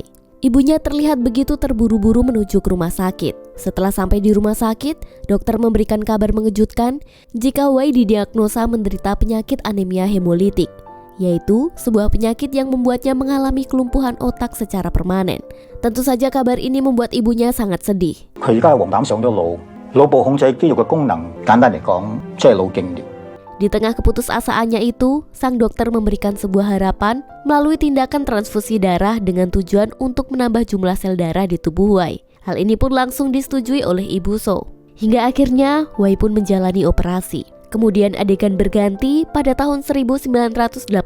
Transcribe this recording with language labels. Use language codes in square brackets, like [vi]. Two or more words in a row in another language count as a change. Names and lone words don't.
[id] Ibunya terlihat begitu terburu-buru menuju ke rumah sakit. Setelah sampai di rumah sakit, dokter memberikan kabar mengejutkan jika Wai didiagnosa menderita penyakit anemia hemolitik, yaitu sebuah penyakit yang membuatnya mengalami kelumpuhan otak secara permanen. Tentu saja kabar ini membuat ibunya sangat sedih. [yue] 佢而家係黃疸上咗腦，腦部控制肌肉嘅功能，簡單嚟講，即係腦痙攣。 [id] Di tengah keputusasaannya itu, sang dokter memberikan sebuah harapan melalui tindakan transfusi darah dengan tujuan untuk menambah jumlah sel darah di tubuh Wai. Hal ini pun langsung disetujui oleh Ibu So. Hingga akhirnya Wai pun menjalani operasi. Kemudian adegan berganti pada tahun 1985.